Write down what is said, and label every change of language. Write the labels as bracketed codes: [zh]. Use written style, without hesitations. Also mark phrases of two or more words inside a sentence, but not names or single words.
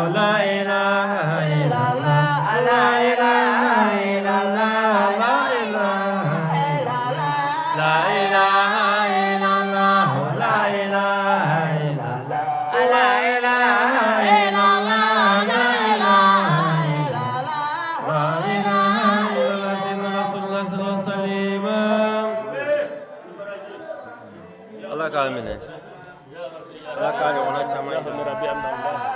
[ar] لا إله إلا الله لا إله إلا الله لا إله لا إله إلا الله لا إله إلا الله لا إله إلا الله لا إله إلا الله لا إله إلا الله سيدنا رسول الله صلى الله عليه وسلم الله kalmine Allah kali ona chama ربي الله